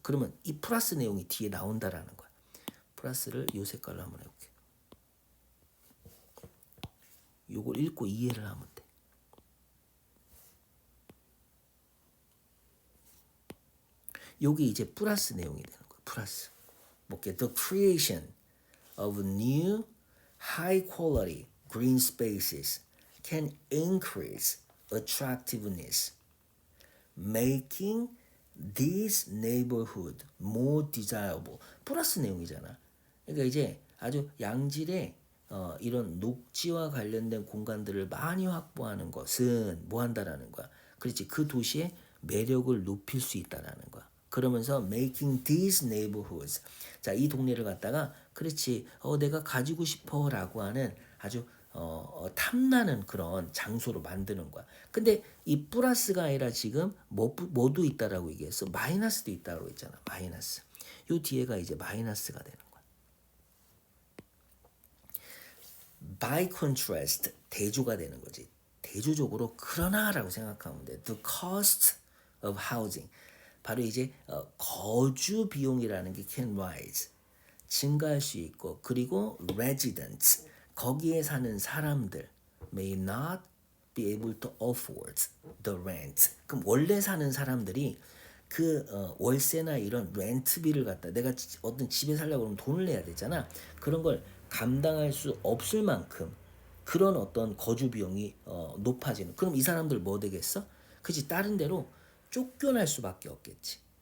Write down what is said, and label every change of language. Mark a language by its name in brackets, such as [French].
[Korean] 그러면 이 플러스 내용이 뒤에 나온다라는 거야. 플러스를 요 색깔로 한번 해볼게. 요걸 읽고 이해를 하면 돼. 요게 이제 플러스 내용이 되는 거야. 플러스. 볼게. [English] The creation of new high quality green spaces can increase attractiveness, making this neighborhood more desirable. [Korean] 플러스 내용이잖아. 그러니까 이제 아주 양질의 이런 녹지와 관련된 공간들을 많이 확보하는 것은 뭐 한다라는 거야. 그렇지. 그 도시의 매력을 높일 수 있다라는 거야. 그러면서 [English] making these neighborhoods. [Korean] 자, 이 동네를 갖다가 그렇지. 내가 가지고 싶어라고 하는 아주 탐나는 그런 장소로 만드는 거야. 근데 이 플러스가 아니라 지금 뭐도 있다라고 얘기했어. 마이너스도 있다고 했잖아. 마이너스. 요 뒤에가 이제 마이너스가 되는 거야. [English] by contrast [Korean] 대조가 되는 거지. 대조적으로 그러나라고 생각하면 돼. [English] The cost of housing [Korean] 바로 이제 거주 비용이라는 게 [English] can rise [Korean] 증가할 수 있고 그리고 [English] residents [Korean] 거기에 사는 사람들 [English] may not be able to afford the rent. [Korean] 그럼 원래 사는 사람들이 그 월세나 이런 렌트비를 갖다 내가 어떤 집에 살려고 그러면 돈을 내야 되잖아. 그런 걸 감당할 수 없을 만큼 그런 어떤 거주 비용이 높아지는. 그럼 이 사람들 뭐 되겠어? 그치 다른 데로 쫓겨날 수밖에 없겠지.